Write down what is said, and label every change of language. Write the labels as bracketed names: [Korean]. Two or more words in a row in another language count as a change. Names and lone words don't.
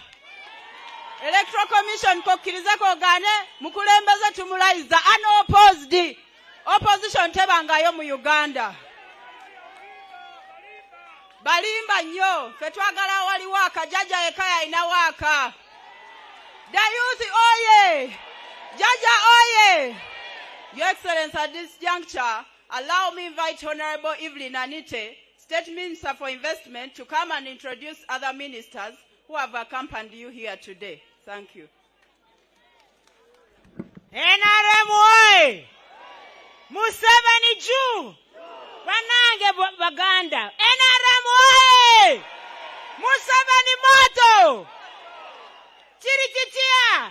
[Ganda] Electoral Commission kokkirize kogaane mukulembeze tumulayiza unopposed. Opposition tebangayo mu Uganda. Balimba nnyo, ffe twagala waliwo akajaja eka yalina waaka. [English] The youth oye! [Ganda] Jaja oye! [English] Your Excellency, at this juncture, allow me invite Honorable Evelyn Anite, State Minister for Investment, to come and introduce other ministers who have accompanied you here today. Thank you. [Ganda] NRM oye! Museveni juu! Banange Baganda! NRM oye! Museveni moto! Chirichitia!